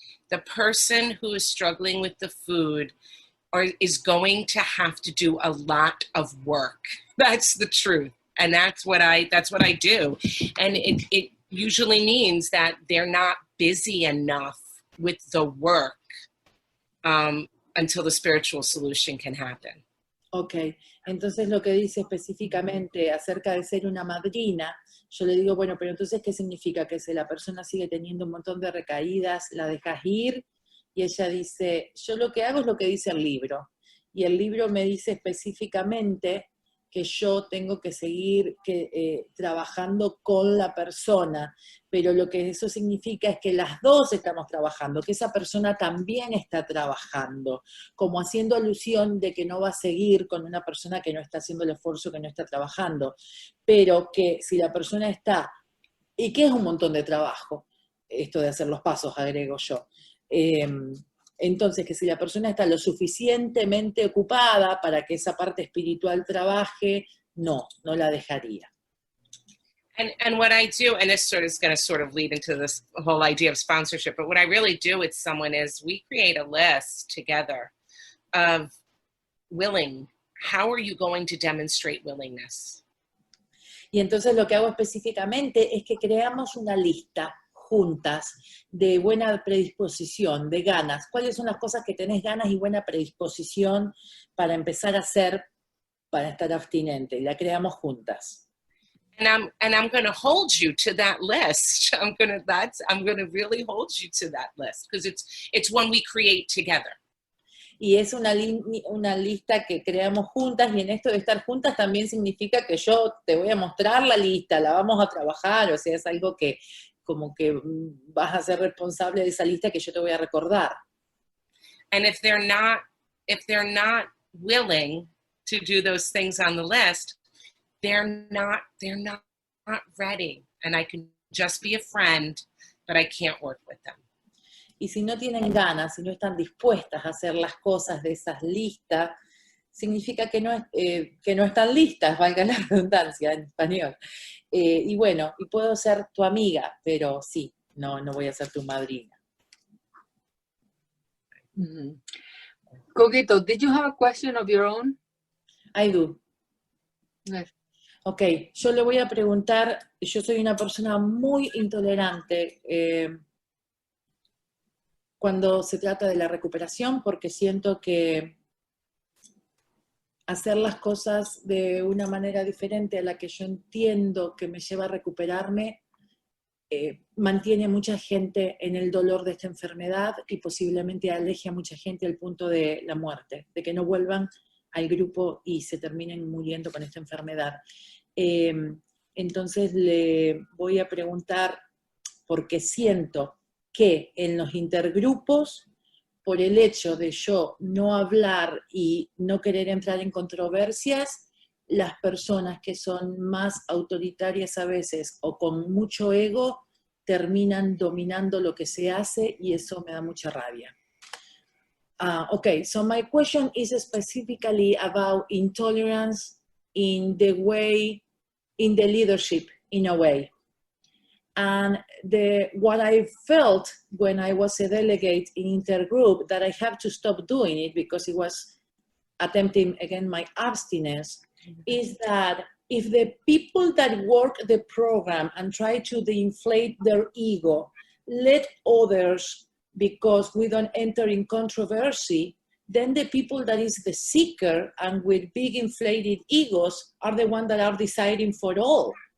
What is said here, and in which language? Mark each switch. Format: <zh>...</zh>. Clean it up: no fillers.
<en>The person who is struggling with the food is going to have to do a lot of work. That's the truth. And that's what I do. And it usually means that they're not busy enough with the work until the spiritual solution can happen.</en> <es>Ok, entonces lo que dice específicamente acerca de ser una madrina, yo le digo, bueno, pero entonces, ¿qué significa? Que si la persona sigue teniendo un montón de recaídas, ¿la dejas ir? Y ella dice, yo lo que hago es lo que dice el libro. Y el libro me dice específicamente que yo tengo que seguir trabajando con la persona, pero lo que eso significa es que las dos estamos trabajando, que esa persona también está trabajando, como haciendo alusión de que no va a seguir con una persona que no está haciendo el esfuerzo, que no está trabajando, pero que si la persona está, y que es un montón de trabajo, esto de hacer los pasos, agrego yo, entonces, que si la persona está lo suficientemente ocupada para que esa parte espiritual trabaje, no la dejaría.</es> <en>And what I do, and this is going to sort of lead into this whole idea of sponsorship, but what I really do with someone is we create a list together of how are you going to demonstrate willingness?</en> <es>Y entonces lo que hago específicamente es que creamos una lista juntas de buena predisposición, de ganas. ¿Cuáles son las cosas que tenés ganas y buena predisposición para empezar a hacer, para estar abstinente? Y la creamos juntas.</es> <en>And I'm going to hold you to that list. I'm going to really hold you to that list because it's one we create together.</en> <es>Y es una lista que creamos juntas, y en esto de estar juntas también significa que yo te voy a mostrar la lista, la vamos a trabajar, o sea, es algo que como que vas a ser responsable de esa lista que yo te voy a recordar.</es> <en>And if they're not willing to do those things on the list, they're not ready, and I can just be a friend, but I can't work with them.</en> <es>Y si no tienen ganas, si no están dispuestas a hacer las cosas de esas listas, significa que no están listas, valga la redundancia en español. Y bueno, y puedo ser tu amiga, pero sí, no voy a ser tu madrina.</es> <en>Coquito, did you have a question of your own? I do. Yes.</en> <es>Ok, yo le voy a preguntar, yo soy una persona muy intolerante cuando se trata de la recuperación, porque siento que hacer las cosas de una manera diferente a la que yo entiendo que me lleva a recuperarme, mantiene a mucha gente en el dolor de esta enfermedad y posiblemente aleje a mucha gente al punto de la muerte, de que no vuelvan al grupo y se terminen muriendo con esta enfermedad. Entonces le voy a preguntar, porque siento que en los intergrupos, por el hecho de yo no hablar y no querer entrar en controversias, las personas que son más autoritarias a veces o con mucho ego terminan dominando lo que se hace, y eso me da mucha rabia.</es> <en>Okay, so my question is specifically about intolerance in the leadership in a way. And what I felt when I was a delegate in intergroup, that I have to stop doing it because it was attempting again my abstinence, is that if the people that work the program and try to inflate their ego, let others, because we don't enter in controversy, then the people that is the seeker and with big inflated egos are the ones that are deciding for all.</en>